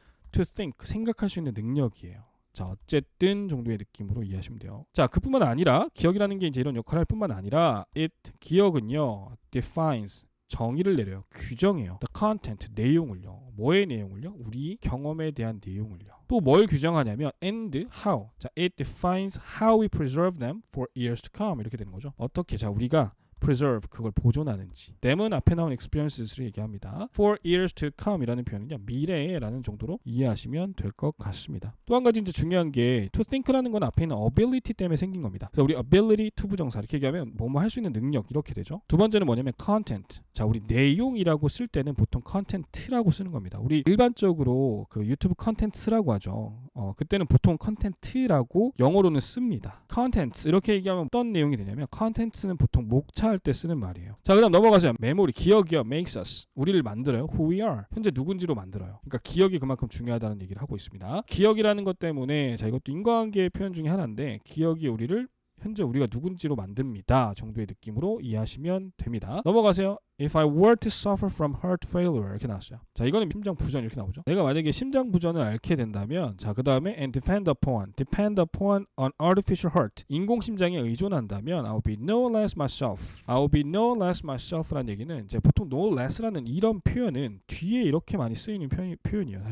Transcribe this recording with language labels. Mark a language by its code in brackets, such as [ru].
[en] to think, [ko] 생각할 수 있는 능력이에요. 자, 어쨌든 정도의 느낌으로 이해하시면 돼요. 자, 그뿐만 아니라 기억이라는 게 이제 이런 역할을 할 뿐만 아니라 기억은요, defines, 정의를 내려요. 규정해요. [en] the content, [ko] 내용을요. 뭐의 내용을요? 우리 경험에 대한 내용을요. 또 뭘 규정하냐면 [en] and how. 자, it defines how we preserve them for years to come. [ko] 이렇게 되는 거죠. 어떻게 자 우리가 preserve 그걸 보존하는지. them은 앞에 나온 experiences를 얘기합니다. [en] for years to come [ko] 이라는 표현은요. 미래에라는 정도로 이해하시면 될 것 같습니다. 또 한 가지 이제 중요한 게 to think라는 건 앞에 있는 ability 때문에 생긴 겁니다. 그래서 우리 ability to 부정사 이렇게 얘기하면 뭐뭐 할 수 있는 능력 이렇게 되죠. 두 번째는 뭐냐면 content. 자, 우리 내용이라고 쓸 때는 보통 content라고 쓰는 겁니다. 우리 일반적으로 그 유튜브 컨텐츠라고 하죠. 그때는 보통 content라고 영어로는 씁니다. content 이렇게 얘기하면 어떤 내용이 되냐면 content는 보통 목차 할 때 쓰는 말이에요. 자, 그다음 넘어가세요. 메모리, 기억이요. [en] makes us. [ko] 우리를 만들어요. [en] who we are. [ko] 현재 누군지로 만들어요. 그러니까 기억이 그만큼 중요하다는 얘기를 하고 있습니다. 기억이라는 것 때문에 자 이것도 인과관계의 표현 중에 하나인데 기억이 우리를 현재 우리가 누군지로 만듭니다. 정도의 느낌으로 이해하시면 됩니다. 넘어가세요. [en] If I were to suffer from heart failure [ko] 이렇게 나왔어요. 자, 이거는 심장 부전 이렇게 나오죠. 내가 만약에 심장 부전을 앓게 된다면 자, 그 다음에 [en] and depend upon an artificial heart [ko] 인공 심장에 의존한다면 [en] I will be no less myself. I will be no less myself [ko] 라는 얘기는 이제 보통 no less라는 이런 표현은 뒤에 이렇게 많이 쓰이는 표현이에요.